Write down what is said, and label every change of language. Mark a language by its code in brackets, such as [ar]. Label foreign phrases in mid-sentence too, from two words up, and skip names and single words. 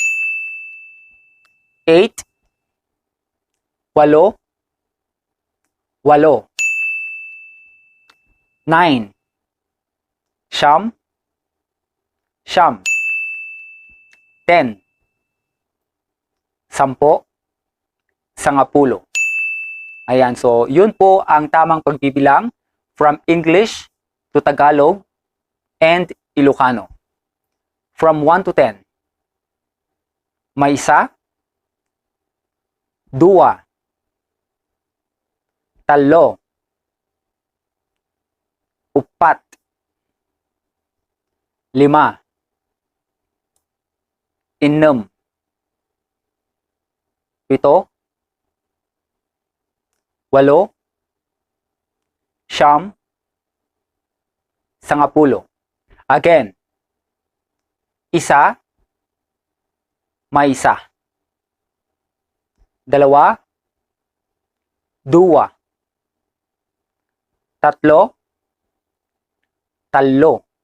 [tl] 8, walo, walo. 9, siyam, siyam. 10, sampo, sangapulo. Ayan, so yun po ang tamang pagbibilang [en] from English to Tagalog and Ilocano. From 1 to 10. [ilo] Maysa, dua, talo, upat, lima, innem, pito, walo, siyam, sangapulo. [tl] Again, isa, maysa. Dalawa, dua. Tatlo, talo.